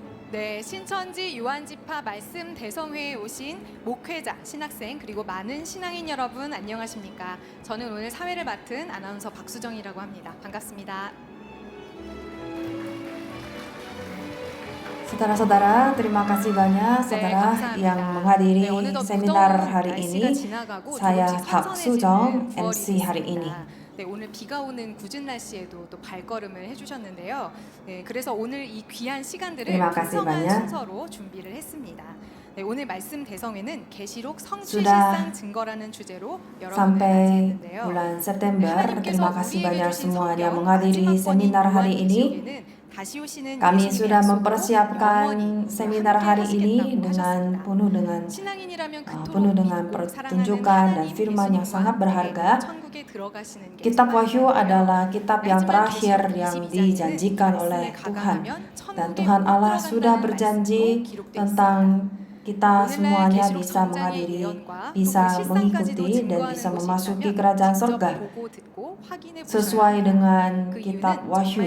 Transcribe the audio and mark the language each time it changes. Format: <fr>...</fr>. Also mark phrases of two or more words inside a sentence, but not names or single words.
<ko>네, 신천지 유한지파 말씀 대성회에 오신 목회자, 신학생 그리고 많은 신앙인 여러분 안녕하십니까? 저는 오늘 사회를 맡은 아나운서 박수정이라고 합니다. 반갑습니다.</ko> <id>Saudara-saudara, terima kasih banyak saudara yang menghadiri seminar hari ini. Saya Pak Sujong, MC hari ini.</id> <ko>네, 오늘 비가 오는 굳은 날씨에도 또 발걸음을 해주셨는데요. 네, 그래서 오늘 이 귀한 시간들을 풍성한 순서로 준비를 했습니다. 네, 오늘 말씀 대성회는 계시록 성취실상 증거라는 주제로 여러분을 맞이했는데요.</ko> <id>bulan September, terima kasih banyak semuanya menghadiri seminar hari ini. Kami sudah mempersiapkan seminar hari ini dengan penuh dengan pertunjukan dan firman yang sangat berharga. Kitab Wahyu adalah kitab yang terakhir yang dijanjikan oleh Tuhan, dan Tuhan Allah sudah berjanji tentang kita semuanya bisa menghadiri, bisa mengikuti, dan bisa memasuki kerajaan surga sesuai dengan kitab Wahyu.</id>